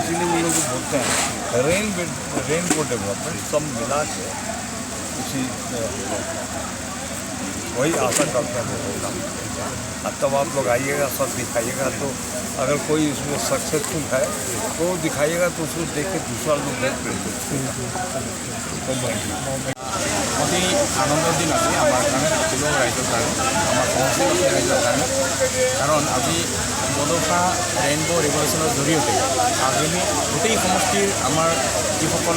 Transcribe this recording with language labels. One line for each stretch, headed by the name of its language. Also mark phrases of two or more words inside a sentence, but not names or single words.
Hindi: इसीलिए वो लोग बोलते हैं
English: rainbow development
Hindi: सब मिला के उसी वही आशा करते हैं वो होगा। तब आप लोग आइएगा सब दिखाइएगा तो अगर कोई इसमें सक्सेसफुल है तो दिखाइएगा तो उसको देख के दूसरा लोग देख
Assamese: অতি আনন্দৰ দিন আছে আমাৰ কাৰণে সকলো ৰাইজৰ কাৰণে আমাৰ সমষ্টিবাসী ৰাইজৰ কাৰণে কাৰণ আজি বড'ফা
English: rainbow revolution
Assamese: জৰিয়তে আবেলি গোটেই সমষ্টিৰ আমাৰ যিসকল